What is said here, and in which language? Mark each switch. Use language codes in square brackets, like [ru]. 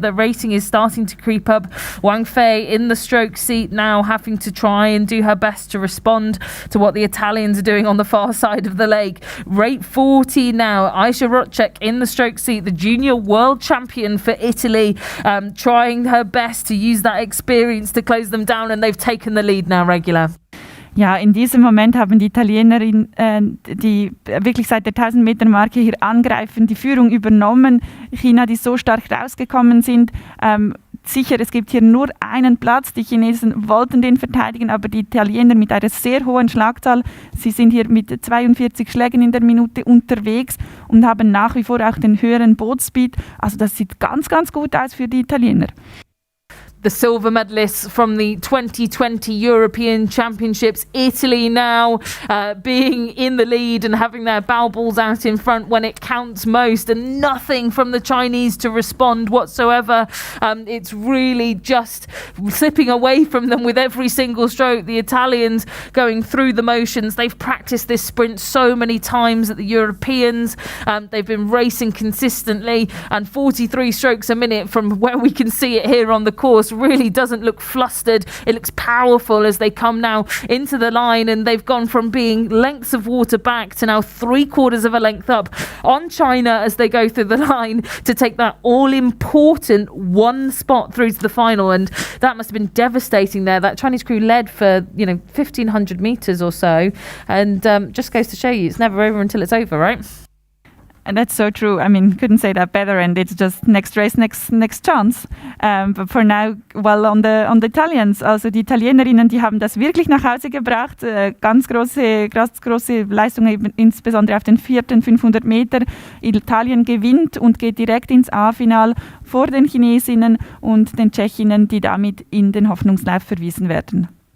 [en] The rating is starting to creep up. Wang Fei in the stroke seat now, having to try and do her best to respond to what the Italians are doing on the far side of the lake. Rate 40 now. Aisha Rotchek in the stroke seat, the junior world champion for Italy, trying her best to use that experience to close them down, and they've taken the lead now, Regular. [de] Ja, in diesem Moment haben die Italienerinnen, die wirklich seit der 1000-Meter-Marke hier angreifen, die Führung übernommen. China, die so stark rausgekommen sind. Sicher, es gibt hier nur einen Platz. Die Chinesen wollten den verteidigen, aber die Italiener mit einer sehr hohen Schlagzahl. Sie sind hier mit 42 Schlägen in der Minute unterwegs und haben nach wie vor auch den höheren Boatspeed. Also das sieht ganz, ganz gut aus für die Italiener. [en] The silver medalists from the 2020 European Championships, Italy now being in the lead and having their bow balls out in front when it counts most, and nothing from the Chinese to respond whatsoever. It's really just slipping away from them with every single stroke. The Italians going through the motions. They've practiced this sprint so many times at the Europeans. They've been racing consistently, and 43 strokes a minute from where we can see it here on the course really doesn't look flustered. It looks powerful as they come now into the line, and they've gone from being lengths of water back to now 3/4 of a length up on China as they go through the line to take that all-important one spot through to the final. And that must have been devastating there. That Chinese crew led for 1,500 metres or so, and just goes to show you it's never over until it's over, right? And that's so true. I mean, couldn't say that better. And it's just next race, next chance. But for now, well, on the Italians, [de] also die Italienerinnen, die haben das wirklich nach Hause gebracht. Ganz große Leistungen, insbesondere auf den 4. 500 Meter. Italien gewinnt und geht direkt ins A-Final vor den Chinesinnen und den Tschechinnen, die damit in den Hoffnungslauf verwiesen werden.